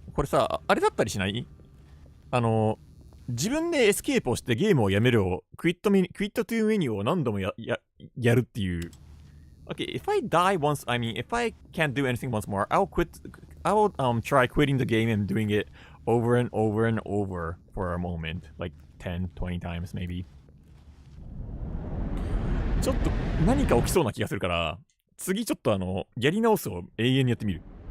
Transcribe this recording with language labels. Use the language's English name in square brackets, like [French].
[Japanese] これさ、あれだったりしない？自分でエスケープをしてゲームをやめるを、クイットトゥーメニューを何度もやるっていう。 [English] Okay, if I die once, I mean, if I can't do anything once more, I will try quitting the game and doing it over and over and over for a moment, like 10, 20 times maybe. [Japanese] ちょっと何か起きそうな気がするから、次ちょっとやり直すを永遠にやってみる。